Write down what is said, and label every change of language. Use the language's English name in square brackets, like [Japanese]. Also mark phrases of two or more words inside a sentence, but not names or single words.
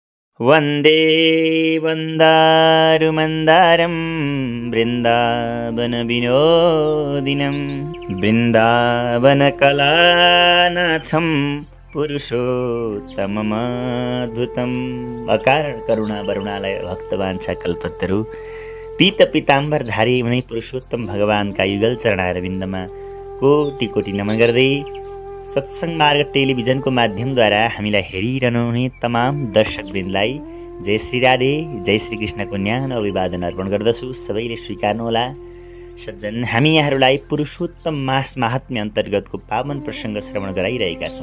[Sanskrit] वन्दे वन्दारुमन्दारं बृन्दावनविनोदिनं बृन्दावनकलानाथं पुरुषोत्तममद्भुतम्। अकारण करुणा वरुणालय भक्तवाञ्छा कल्पतरु पीत पीताम्बरधारी [Nepali] उनै पुरुषोत्तम भगवानका युगल चरणारविन्दमा कोटि कोटि नमन गर्दै सत्संग मार्ग टेलिभिजनको माध्यमद्वारा हामीलाई हेरिरहनुहुने तमाम दर्शकवृन्दलाई जय श्री राधे, जय श्री कृष्णको न्यानो अभिवादन अर्पण गर्दछु। सबैले स्वीकार्नुहोला। सज्जन, हामी यहाँहरूलाई पुरुषोत्तम मास महात्म्य अन्तर्गतको पावन प्रसङ्ग श्रवण गराइरहेका छौँ।